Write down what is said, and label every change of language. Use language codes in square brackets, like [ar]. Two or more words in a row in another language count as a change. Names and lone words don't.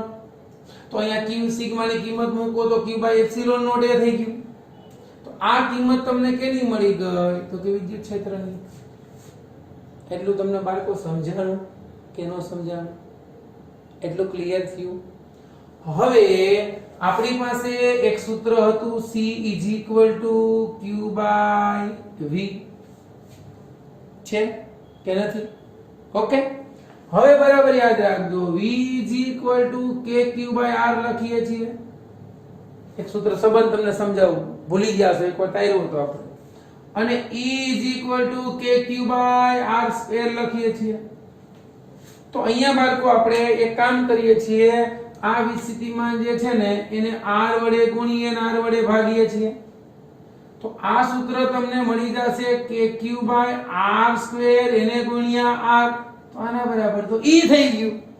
[gu] तो અહીંયા q સિગ્મા ની કિંમત મૂકો તો [en] q by epsilon naught [gu] એ થઈ ગયું. તો આ કિંમત તમને કેની મળી ગઈ? તો કે વિદ્યુત ક્ષેત્રની. એટલું તમને બાળકો સમજાણું કે નો સમજાણું? એટલું ક્લિયર થયું? હવે આપણી પાસે એક સૂત્ર હતું [en] C is equal to q by v [gu] છે કે નથી? ઓકે, હવે બરાબર યાદ રાખજો, [en] v is equal to kq by r [gu] લખીએ છીએ. એક સૂત્ર સંબંધ તમને સમજાવું, ભૂલી ગયા છો, એકવાર તાર્યું હતો આપણે. અને [en] E is equal to kq by r square [gu] લખીએ છીએ. તો અહીંયા બાળકો આપણે એક કામ કરીએ છીએ, આ વિસ્થિતિમાં જે છે ને એને r વડે ગુણીએ અને r વડે ભાગીએ છીએ. તો આ સૂત્ર તમને મળી જશે કે q/r² એને ગુણ્યા r, તો આના બરાબર તો e થઈ ગયું.